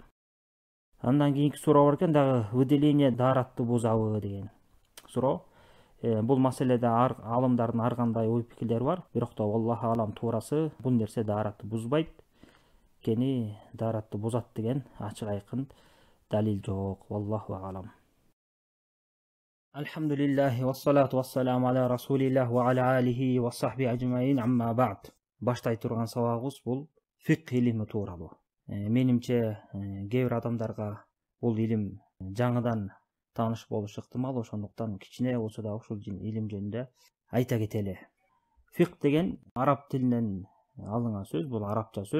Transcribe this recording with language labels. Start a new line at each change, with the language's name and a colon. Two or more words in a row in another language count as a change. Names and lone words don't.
Kyrgyz: Андан кийинки суроо бар экен, дагы выделение дааратты бузабы деген суроо. Бул маселеде алымдардын ар кандай ой пикирлери бар, бирок да
Arabic: الله أعلم
Kyrgyz: туурасы бул нерсе дааратты бузбайт. Кени дааратты бузат деген ачык айкын далил жок.
Arabic: والله أعلم. الحمد لله والصلاة والسلام على رسول الله وعلى آله وصحبه أجمعين أما بعد.
Kyrgyz: Баштай турган сабагыбыз бул фикх илими тууралуу. Менимче кээ бир адамдарга бул илим жаңыдан тааныш болушу ыктымал, ошондуктан кичине болсо да ушул илим жөнүндө айта кетели. Фикх деген араб тилинен алынган сөз, бул арабча сөз.